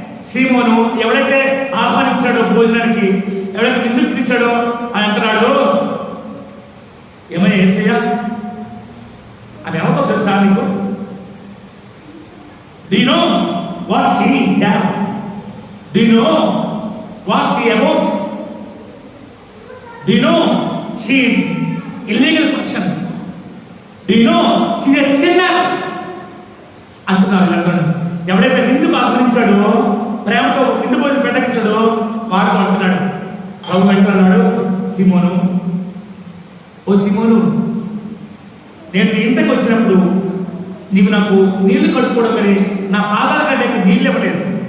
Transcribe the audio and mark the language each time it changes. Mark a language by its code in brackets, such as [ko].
[te] సీమోను ఎవడైతే ఆహ్వానించాడో భోజనానికి, ఎవడైతే విందుకు పిలిచాడో ఆయన అంటున్నాడు, ఏమైనా యేసయ్యా అది ఎవరితో తెలుసా నీకు? [en] Do you know what she done? Do you know what she about? Do you know she is illegal person? Do you know she is a sinner? [te] అంటున్నాడు. ఎవడైతే విందుకు ఆహ్వానించాడో, ప్రేమతో విందు భోజనం పెట్టకించాడో వాడితో అంటున్నాడు. ప్రభు అంటున్నాడు, సీమోను, ఓ సీమోను, నేను నీ ఇంటికి వచ్చినప్పుడు నీవు నాకు నీళ్లు కడుక్కోవడం కానీ నా పాదాల కంటే నీళ్ళు ఇవ్వలేదు.